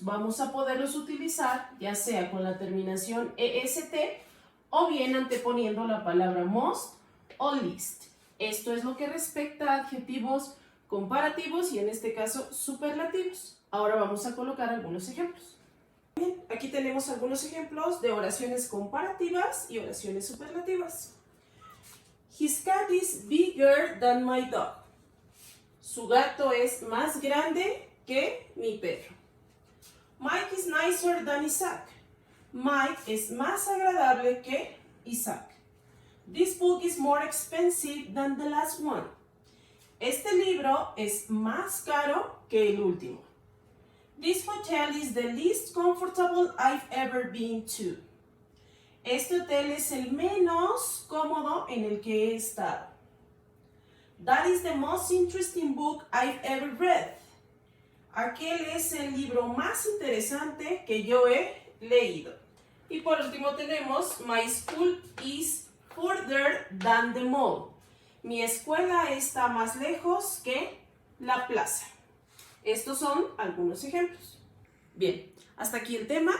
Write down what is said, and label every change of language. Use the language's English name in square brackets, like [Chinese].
[Spanish] Vamos a poderlos utilizar ya sea con la terminación EST o bien anteponiendo la palabra most o least. Esto es lo que respecta a adjetivos comparativos y en este caso superlativos. Ahora vamos a colocar algunos ejemplos. Bien, aquí tenemos algunos ejemplos de oraciones comparativas y oraciones superlativas. [English] His cat is bigger than my dog. [Spanish] Su gato es más grande que mi perro. [English] Mike is nicer than Isaac. [Spanish] Mike es más agradable que Isaac. [English] This book is more expensive than the last one. [Spanish] Este libro es más caro que el último. [English] This hotel is the least comfortable I've ever been to. [Spanish] Este hotel es el menos cómodo en el que he estado. [English] That is the most interesting book I've ever read. [Spanish] Aquel es el libro más interesante que yo he leído. Y por último tenemos [English] My school is further than the mall. [Spanish] Mi escuela está más lejos que la plaza. Estos son algunos ejemplos. Bien, hasta aquí el tema.